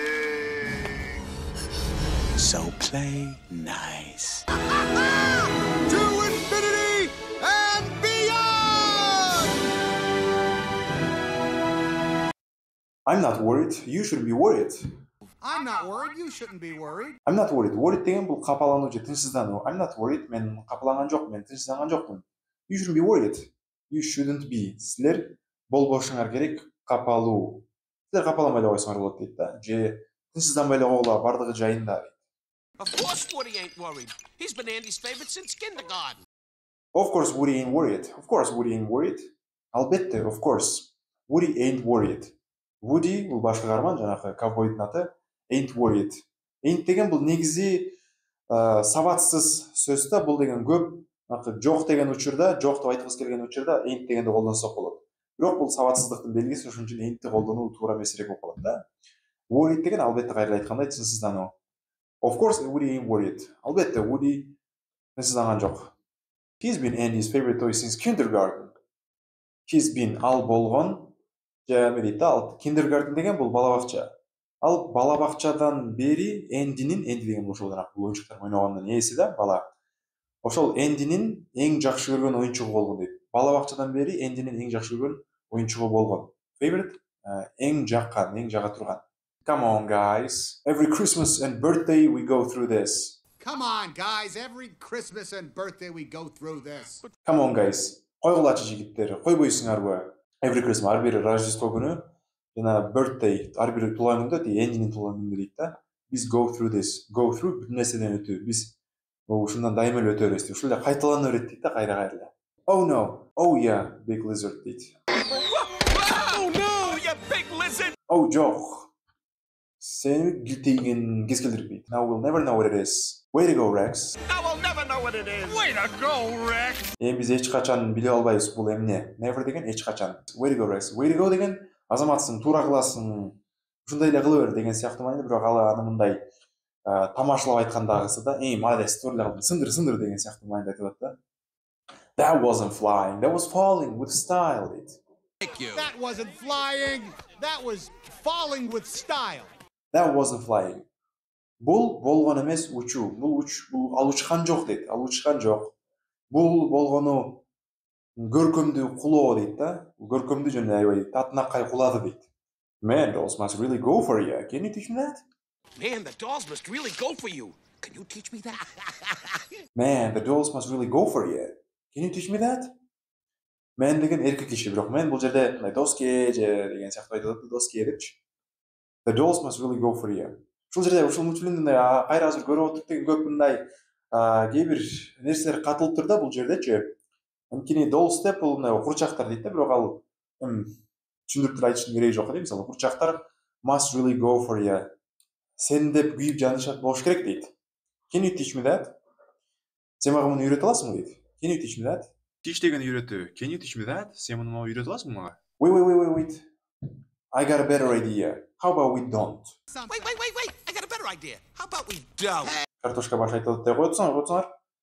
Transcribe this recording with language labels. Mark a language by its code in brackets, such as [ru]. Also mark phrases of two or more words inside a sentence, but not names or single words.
[en] So play nice. To infinity and beyond! I'm not worried. You should be worried. I'm not worried. You shouldn't be worried. I'm not worried. [ky] Worried деген бул капалануу же тынчсыздануу. [en] I'm not worried. [ky] Мен капаланган жокмун, мен тынчсызданган жокмун. [en] You shouldn't be worried. You shouldn't be. [ky] Силер болбошуңар керек капалуу. Силер капаламай эле койсоңор болот дейт да. Же тынчсызданбай эле койгула, бардыгы жайында. [en] Of course Woody ain't worried. He's been Andy's favorite since kindergarten. Of course Woody ain't worried. Of course Woody ain't worried. Албетте, of course. Woody ain't worried. [ky] Woody бул баш каарман, жанагы ковбойдун аты. [en] Ain't worried. [ky] Ain't деген бул негизи сабатсыз сөз да, бул деген көп жок деген учурда, жок деп айткыбыз келген учурда ain't дегенди колдонсок болот. Бирок бул сабатсыздыктын белгиси, ошон үчүн ain'ти колдонуу туура эмесирээк болуп калат да. Worried деген албетте кайра айткандай тынчсыздануу. [en] Of course Woody ain't worried. [ky] Албетте Woody тынчсызданган жок. [en] He's been Andy's favorite toy since kindergarten. He's been [ky] ал болгон же эме дейт да, ал kindergarten деген бул бала бакча. Ал бала бакчадан бери Энди деген ошол жанагы оюнчуктар ойногондун ээси да, бала. Ошол Эндинин эң жакшы көргөн оюнчугу болгон дейт. Бала бакчадан бери Эндинин эң жакшы көргөн оюнчугу болгон. Favorite эң жаккан, эң жага турган. [en] Come on guys. Every Christmas and birthday we go through this. Come on, guys. Every Christmas and birthday we go through this. Come on guys. [ky] Койгулачы жигиттер, койбойсуңарбы? [en] Every Christmas, [ky] ар бир Рождество күнү жана birthday, ар бир туулган күндө Эндинин туулган күндө дейт да. [en] Биз go through this. Go through [ky] бүт нерседен өтүү. Биз ушундан дайыма эле өтө беребиз. Ушул эле кайталана берет дейт да, кайра эле. [en] Oh no. Oh yeah, big lizard deyт. Oh no, you big lizard! [ky] Oh жок. Сени гилтейген кез келтирбейт. [en] Now we'll never know what it is. Way to go, Rex. Now I'll never know what it is. Way to go, Rex! [ky] Биз эч качан биле албайбыз бул эмне. Never деген эч качан. [en] Way to go, Rex. Way to go [ky] деген азаматсың, туура кыласың. Ушундай эле кыла бер деген сыяктуу мааниде, бирок ал аны мындай тамашалап айткандагысы да, молодец, туура эле кылдың, сындыр деген сыяктуу мааниде айтылат да. [en] That wasn't flying, that was falling with style дейт. Thank you. That wasn't flying. That was falling with style. That wasn't flying. [ky] Бул болгон эмес, учуу. Бул ал учкан жок дейт. Ал учкан жок. Бул болгону көркөмдүү кулоо дейт да. Көркөмдүү жана аябай татынакай кулады дейт. [en] Man, dolls must really go for you. Can you teach me that? Man, the dolls must really go for you. Can you teach me that? Man, the dolls must really go for you. Can you teach me that? [ky] Man деген эркек киши, бирок мен бул жерде мындай доске же деген сыяктуу айтылат, доске депчи. [en] The dolls must really go for you. [ky] Ушул жерде ушул мультфильмди кайра азыр көрүп отуруп деген көп мындай кээ бир нерселер катылыптыр да бул жердечи. Анткени dolls деп бул мындай курчактар дейт да, бирок ал түшүндүрүп деле айтыштын кереги жок да. Мисалы курчактар [en] must really go for you. [ky] Сен деп күйүп жанышат болуш керек дейт. [en] Can you teach me that? [ky] Сен мага муну үйрөтө аласың дейт. [en] Can you teach me that? Teach [ky] деген үйрөтүү. [en] Can you teach me that? [ky] Сен муну үйрөтө аласың мага? [en] Wait. I got a better idea. How about we don't? Wait. I got a better idea. How about we don't? [ky] Картошка баш айтылат деп коёсуңар.